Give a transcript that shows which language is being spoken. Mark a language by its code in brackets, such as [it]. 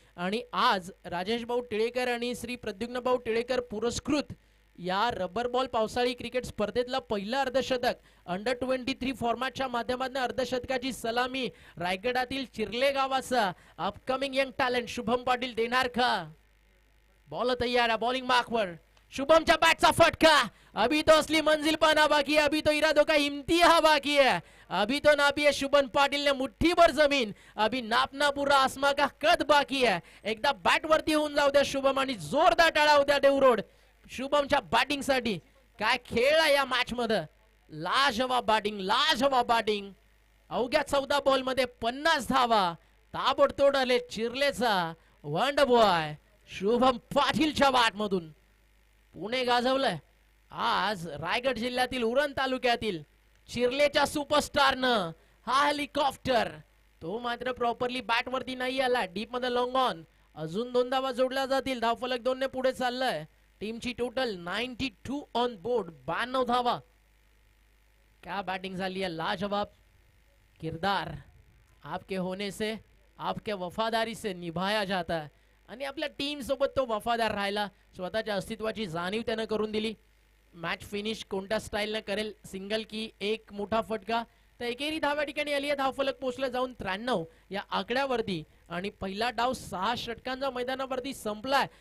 [mr] आणि आज राजेश भाऊ टिळेकर आणि श्री प्रद्युम्न भाऊ टिळेकर पुरस्कृत या रबर बॉल पावसाळी क्रिकेट स्पर्धेतला पहिलं अर्धशतक अंडर 23 फॉर्मॅटच्या माध्यमातून अर्धशतकाची सलामी रायगडातील चिरले गावाचा upcoming young talent Shubham Patil देणार का? [hi] बॉल तैयार है, बॉलिंग मार्क पर [mr] शुभमच्या बॅटचा फटका. [hi] अभी तो असली मंजिल पाना बाकी है, अभी तो इरादों का इम्तिहा बाकी है, अभी तो नापी है शुभम पाटिल ने मुट्ठी भर जमीन, अभी नापना पूरा आसमा का कद बाकी है. [mr] एकदा बॅट वरती होऊन जाऊ द्या शुभम आणि जोरदार टाळा होत्या देवरोड शुभमच्या बॅटिंग साठी. काय खेळ आहे या मॅच मध्ये. लाजवाब बॅटिंग, लाजवाब बॅटिंग. अवघ्या 14 बॉल मध्ये 50 धावा. ताबडतोड आले चिरलेचा वंडर बॉय शुभम पाटीलच्या बॅट मधून. पुणे गाजवलंय आज रायगड जिल्ह्यातील उरण तालुक्यातील चिरलेच्या सुपरस्टारनं. हा हेलिकॉप्टर तो मात्र प्रॉपरली बॅट वरती नाही आला. डीप मध्ये लॉंग ऑन. अजून 2 धावा जोडल्या जातील. धावफलक 2 ने पुढे चाललंय. टीमची टोटल 92 ऑन बोर्ड, 92 धावा. क्या बैटिंग झाली आहे. लाजवाब. [hi] किरदार आपके होने से, आपके वफादारी से निभाया जाता है. [mr] आणि आपल्या टीम सोबत तो वफादार राहिला. स्वतःच्या अस्तित्वाची जाणीव त्यानं करून दिली. मॅच फिनिश कोणत्या स्टाईलनं करेल, सिंगल की एक मोठा फटका, तर एकेरी धाव ठिकाणी आली आहे. धावफलक पोहोचला जाऊन 93 या आकड्यावरती आणि पहिला डाव 6 षटकांचा मैदानावरती संपलाय.